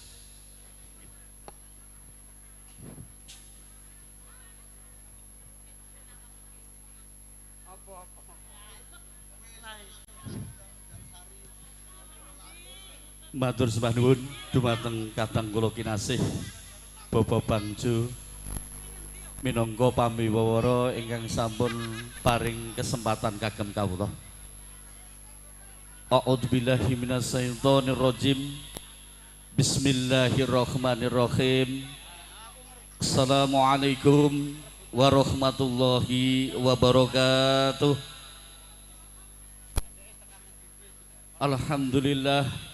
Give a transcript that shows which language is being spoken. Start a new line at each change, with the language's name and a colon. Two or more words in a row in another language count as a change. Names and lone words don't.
Javanese: Matur sembah nuwun dumateng kadang kula kinasih Bapak Bangjo minangka pamiwawara ingkang sampun paring kesempatan kagem kawula.
Arabic: أعوذ بالله من الشيطان الرجيم. بسم الله الرحمن الرحيم. السلام عليكم ورحمة الله وبركاته. الحمد لله.